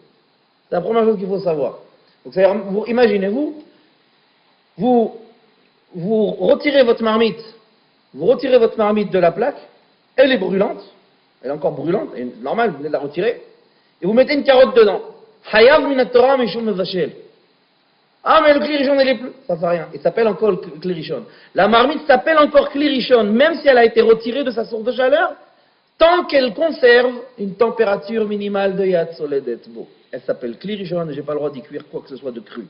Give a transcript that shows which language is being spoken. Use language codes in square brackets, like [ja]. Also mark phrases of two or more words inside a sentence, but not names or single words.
[fr] C'est la première chose qu'il faut savoir. Donc, imaginez-vous, vous retirez votre marmite de la plaque, elle est brûlante, elle est encore brûlante, et normal, vous venez de la retirer, et vous mettez une carotte dedans. [he] חייב מן התורה משום מבשל. [fr] Ah, mais le [he] כלי ראשון, [fr] elle est plus. Ça fait rien. Il s'appelle encore le [he] כלי ראשון. [fr] La marmite s'appelle encore [he] כלי ראשון, [fr] même si elle a été retirée de sa source de chaleur, tant qu'elle conserve une température minimale de [he] יד סולדת בו. [fr] Elle s'appelle [he] כלי ראשון [fr] et je n'ai pas le droit d'y cuire quoi que ce soit de cru.